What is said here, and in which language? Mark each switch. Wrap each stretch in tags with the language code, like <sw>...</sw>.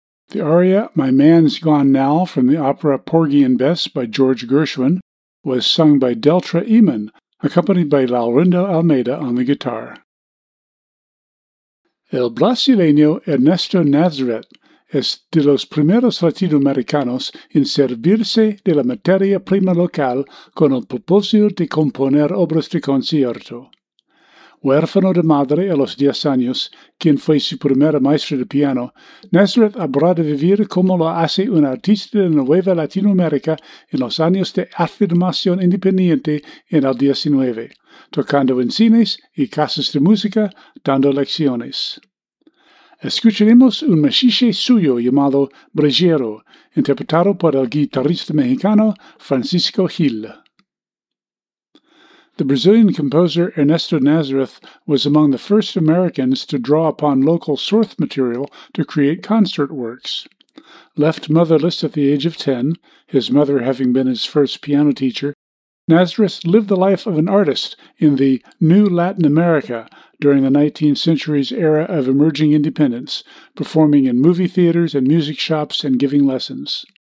<en>The aria My Man's Gone Now from the opera Porgy and Bess by George Gershwin was sung by Delcha Eman, accompanied by Laurinda Almeida on the guitar.</en> <es>El brasileño Ernesto Nazareth es de los primeros latinoamericanos en servirse de la materia prima local con el propósito de componer obras de concierto. Huérfano de madre a los 10 años, quien fue su primer maestro de piano, Nazareth habrá de vivir como lo hace un artista de Nueva Latinoamérica en los años de afirmación independiente en el 19, tocando en cines y casas de música, dando lecciones. Escucharemos un mashiche suyo llamado Brejero, interpretado por el guitarrista mexicano Francisco Gil.</es> <en>The Brazilian composer Ernesto Nazareth was among the first Americans to draw upon local source material to create concert works. Left motherless at the age of 10, his mother having been his first piano teacher, Nazareth lived the life of an artist in the New Latin America during the 19th century's era of emerging independence, performing in movie theaters and music shops and giving lessons.</en>